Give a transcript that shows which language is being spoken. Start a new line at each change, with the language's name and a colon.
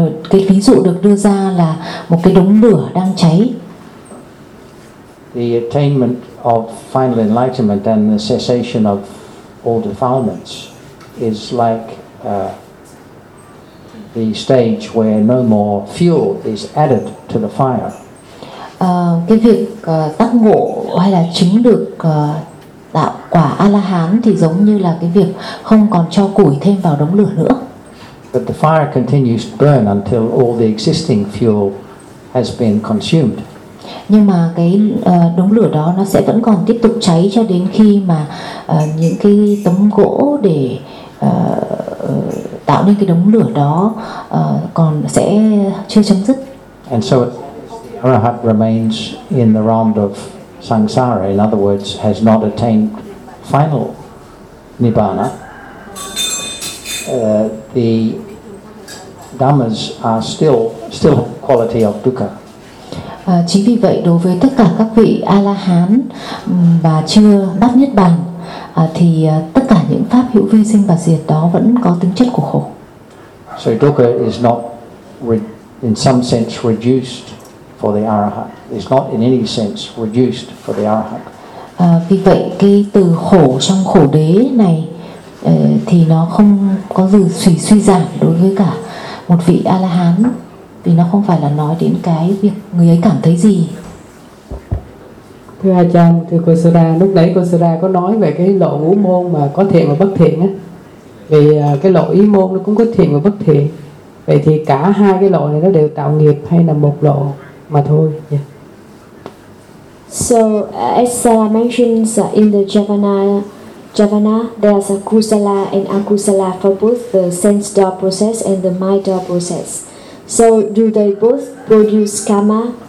Vietnamese: Cái ví dụ được đưa ra là một cái đống lửa đang cháy.
English: The attainment of final enlightenment and the cessation of all defilements is like the stage where no more fuel is added to the fire.
Vietnamese: Cái việc tác ngộ hay là chứng được đạo quả A-la-hán thì giống như là cái việc không còn cho củi thêm vào đống lửa nữa.
English: But the fire continues to burn until all the existing fuel has been consumed.
Vietnamese: Nhưng mà cái đống lửa đó nó sẽ vẫn còn tiếp tục cháy cho đến khi mà những cái tấm gỗ để tạo nên cái đống lửa đó còn sẽ chưa chấm dứt.
English: And so the arahat remains in the realm of samsara, in other words, has not attained final nibbana. The dhammas are still quality of dukkha.
Vietnamese: Chính vì vậy đối với tất cả các vị A-la-hán và chưa đắc niết bàn thì tất cả những pháp hữu vi sinh và diệt đó vẫn có tính chất của khổ.
English: So dukkha is not in some sense reduced for the arahat. It's not in any sense reduced for the arahat.
Vietnamese: Vì vậy cái từ khổ trong khổ đế này thì nó không có dư suy giảm đối với cả một vị A-la-hán, vì nó không phải là nói đến cái việc người ấy cảm thấy gì. Thưa Ajahn, thưa cô Sura, lúc nãy cô Sura có nói về cái lộ ngũ môn mà có thiện và bất thiện á, vì cái lộ ý môn nó cũng có thiện và bất thiện, vậy thì cả hai cái lộ này nó đều tạo nghiệp hay là một lộ mà thôi?
English: Yeah. So as Sarah mentions in the Javana, there is a kusala and akusala for both the sense door process and the mind door process. So do they both produce karma?